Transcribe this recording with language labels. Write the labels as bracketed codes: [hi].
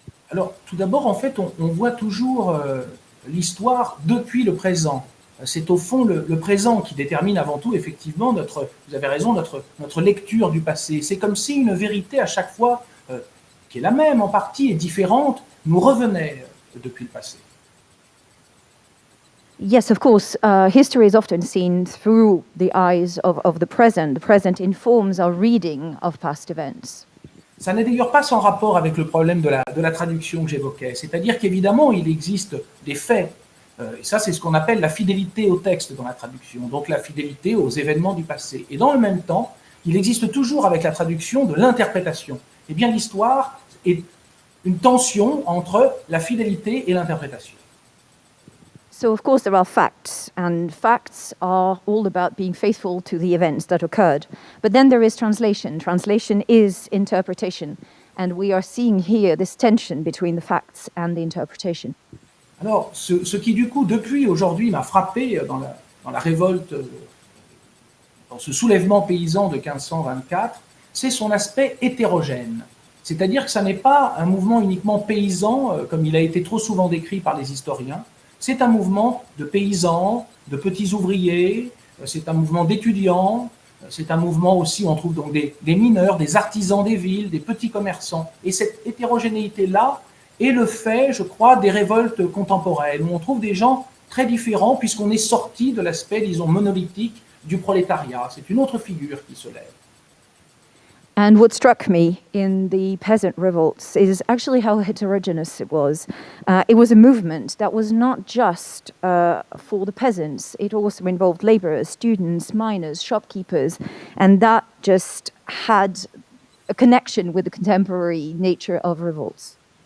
[fr] Alors, tout d'abord, en fait, on voit toujours l'histoire depuis le présent. C'est au fond le présent qui détermine avant tout, effectivement, vous avez raison, notre lecture du passé. C'est comme si une vérité, à chaque fois, qui est la même en partie et différente, nous revenait depuis le passé. [en] Yes, of course. History is often seen through the eyes of the present. The present informs our reading of past events. [fr] Ça n'est d'ailleurs pas sans rapport avec le problème de la traduction que j'évoquais. C'est-à-dire qu'évidemment, il existe des faits. Et ça, c'est ce qu'on appelle la fidélité au texte dans la traduction, donc la fidélité aux événements du passé. Et dans le même temps, il existe toujours avec la traduction de l'interprétation. Eh bien, l'histoire est une tension entre la fidélité et l'interprétation. [en] So, of course, there are facts, and facts are all about being faithful to the events that occurred. But then there is translation. Translation is interpretation. And we are seeing here this tension between the facts and the interpretation. [fr] Alors, ce qui, du coup, depuis aujourd'hui, m'a frappé dans la révolte, dans ce soulèvement paysan de 1524, c'est son aspect hétérogène. C'est-à-dire que ça n'est pas un mouvement uniquement paysan, comme il a été trop souvent décrit par les historiens. C'est un mouvement de paysans, de petits ouvriers, c'est un mouvement d'étudiants, c'est un mouvement aussi où on trouve donc des mineurs, des artisans des villes, des petits commerçants. Et cette hétérogénéité-là est le fait, je crois, des révoltes contemporaines, où on trouve des gens très différents, puisqu'on est sorti de l'aspect, disons, monolithique du prolétariat. C'est une autre figure qui se lève. [en] And what struck me in the Peasant Revolts is actually how heterogeneous it was. It was a movement that was not just for the peasants. It also involved laborers, students, miners, shopkeepers, and that just had a connection with the contemporary nature of revolts.